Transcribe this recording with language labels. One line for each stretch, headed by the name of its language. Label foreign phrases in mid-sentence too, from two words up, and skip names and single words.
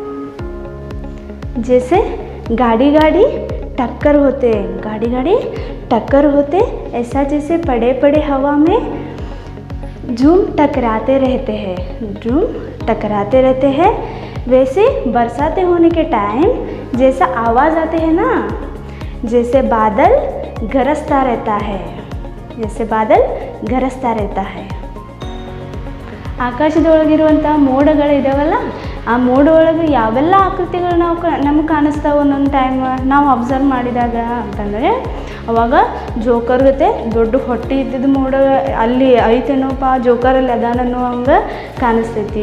Hindi: जैसे गाड़ी टक्कर होते, गाड़ी टक्कर होते, ऐसा जैसे पड़े पड़े हवा में झूम टकराते रहते हैं, वैसे बरसाते होने के टाइम जैसा आवाज़ आते हैं ना, जैसे बादल गरजता रहता है, जैसे बादल गरजता रहता है।
Kannada: ಆಕಾಶದೊಳಗಿರುವಂಥ ಮೋಡಗಳು ಇದಾವಲ್ಲ, ಆ ಮೋಡ ಒಳಗೆ ಯಾವೆಲ್ಲ ಆಕೃತಿಗಳು ನಮಗೆ ಕಾಣಿಸ್ತಾವೆ ಒಂದೊಂದು ಟೈಮ್ ನಾವು ಅಬ್ಸರ್ವ್ ಮಾಡಿದಾಗ ಅಂತಂದರೆ, ಅವಾಗ ಜೋಕರ್ ಜೊತೆ ದೊಡ್ಡ ಹೊಟ್ಟೆ ಇದ್ದಿದ್ದು ಮೋಡ ಅಲ್ಲಿ ಐತೇನೋಪ್ಪ ಜೋಕರಲ್ಲಿ ಅದಾನೋ ಹಂಗೆ ಕಾಣಿಸ್ತೈತಿ.